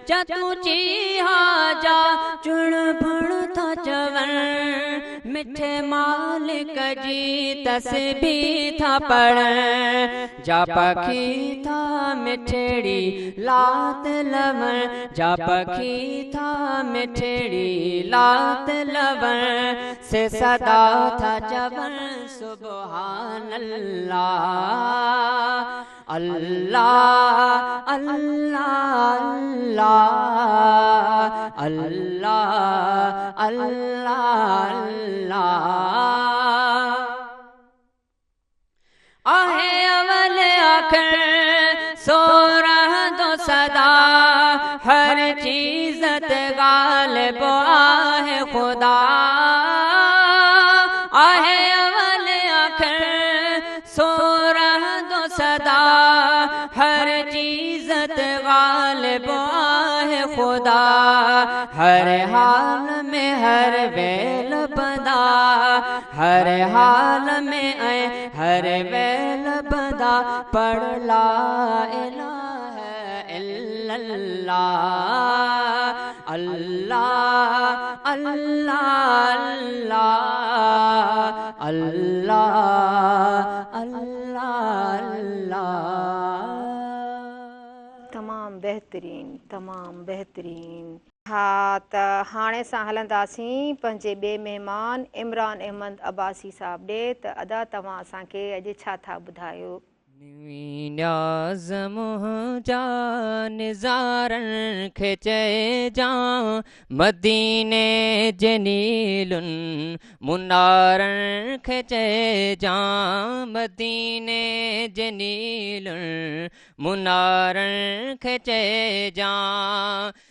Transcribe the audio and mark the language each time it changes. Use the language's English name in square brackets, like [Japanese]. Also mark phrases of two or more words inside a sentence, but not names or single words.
[Sindhi] جا تون جي ها جا چڻ بڻ ٿا چون، مٺي مالڪ جي تسبيح ٿا پڙهن، جا پکي ٿا مٺڙي لات لون، جا پکي ٿا مٺڙي لات لون، سي صدا ٿا چون [Arabic] سبحان الله. [Sindhi] الله، الله، الله، الله، الله، الله۔ آهي اول آخر سورهن جو صدا، هر چيز تي غالب آهي خدا۔ آهي اول آخر سو رهندو صدا، هر چيز تي غالب آهي خدا. هر حال ۾ هر ويل بندا، هر حال ۾ ۽ هر ويل بندا پڙهه [Arabic] لا اله الا الله. [Sindhi] الله، الله، الله، الله، الله، الله. تمام بهترين، تمام بهترين. ها، ته هاڻي اسان هلنداسين پنهنجي ٻئي مهمان عمران احمد عباسي صاحب ڏي. ته ادا، توهان اسان کي اڄ ڇا ٿا ٻڌايو؟ نوين نياز منهنجا نظارن کي چئجان، مديني جي نيلن منارن کي چئجان، مديني جي نيلن منارن کي چئجان.